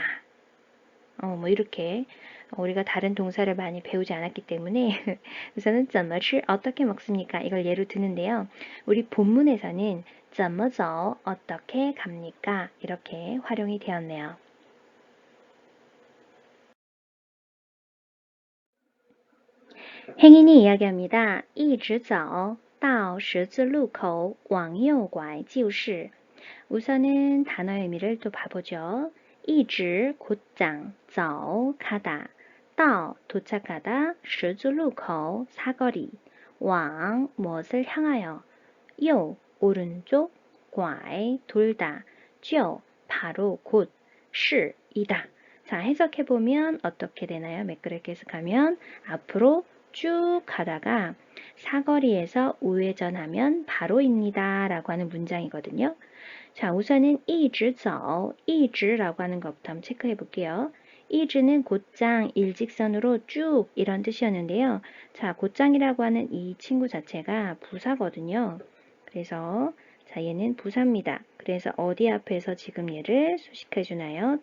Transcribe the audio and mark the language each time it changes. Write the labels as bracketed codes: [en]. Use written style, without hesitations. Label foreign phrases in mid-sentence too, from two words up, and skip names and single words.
[ko] 뭐 이렇게 우리가 다른 동사를 많이 배우지 않았기 때문에 우선은 [zh] 怎么吃 [ko] 어떻게 먹습니까? 이걸 예로 드는데요. 우리 본문에서는 [zh] 怎么走 [ko] 어떻게 갑니까? 이렇게 활용이 되었네요. 행인이 이야기합니다. [zh] 一直走到十字路口往右拐就是 [ko] 우선은 단어의 의미를 또 봐보죠. 一直 곧장 走 가다 到 도착하다 十字路口 사거리 往 무엇을 향하여 右 오른쪽 拐 돌다 就 바로 곧 是 이다. 자, 해석해보면 어떻게 되나요? 매끄럽게 해석하면 앞으로 쭉 가다가 사거리에서 우회전하면 바로입니다. 라고 하는 문장이거든요. 자, 우선은 [zh] 一直走, [ko] 一直라고 하는 것부터 한번 체크해 볼게요. 一直는 곧장, 일직선으로 쭉 이런 뜻이었는데요. 자, 곧장이라고 하는 이 친구 자체가 부사거든요. 그래서 자, 얘는 부사입니다. 그래서 어디 앞에서 지금 얘를 수식해 주나요?